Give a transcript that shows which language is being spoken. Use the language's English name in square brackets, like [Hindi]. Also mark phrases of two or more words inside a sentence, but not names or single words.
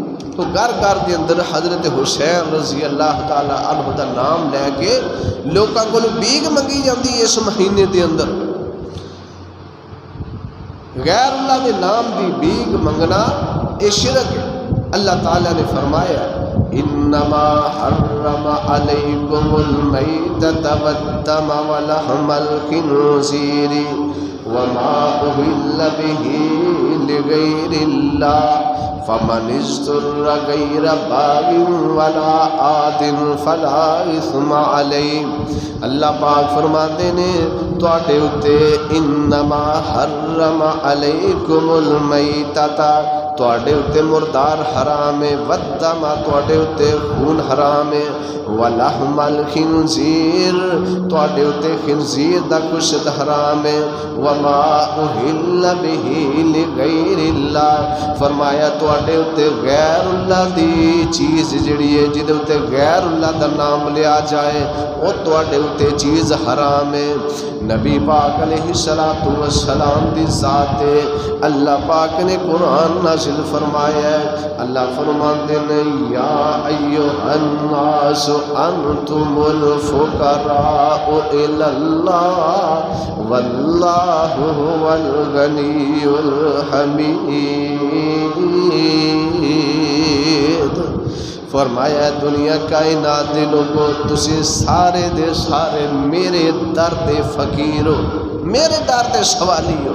[Punjabi] تو گھر گھر دے اندر حضرت حسین رضی اللہ تعالی عنہ دا نام لے کے لوکاں کو بیگ منگی جاتی ہے. اس مہینے دے اندر غیر اللہ دے نام دی بیگ منگنا یہ شرک ہے. اللہ تعالیٰ نے فرمایا [Arabic] انما حرم علیکم المیتۃ والدم ولحم الخنزیر وما اہل بہ لغیر اللہ فمن اضطر غیر باغ ولا عاد فلا اثم علیہ. [Punjabi] اللہ پاک فرماتے نے تواڈے اتے [Arabic] انما حرم علیکم المیتۃ [Punjabi] تواڈے اتے مردار حرام ہے، والدم تواڈے اتے خون حرام ہے، [Arabic] ولحم الخنزیر [Punjabi] تواڈے اتے خنزیر دا گوشت حرام ہے، [Arabic] وما اہل بہ لغیر اللہ [Punjabi] فرمایا تواڈے اتے غیر اللہ دی چیز جڑی ہے جدے اتے غیر اللہ دا نام لیا جائے وہ تواڈے اتے چیز حرام ہے. نبی پاک علیہ السلام دی ذات ہے. اللہ پاک نے قرآن نازل فرمایا ہے. [Urdu] اللہ فرماتے ہیں [Arabic] یا ایھا الناس انتم الفقراء الی اللہ واللہ هو الغنی الحمید. [Punjabi] فرمایا دنیا کائنات دے لوگو تسی سارے دے سارے میرے در دے فقیر ہو، میرے در دے سوالی ہو.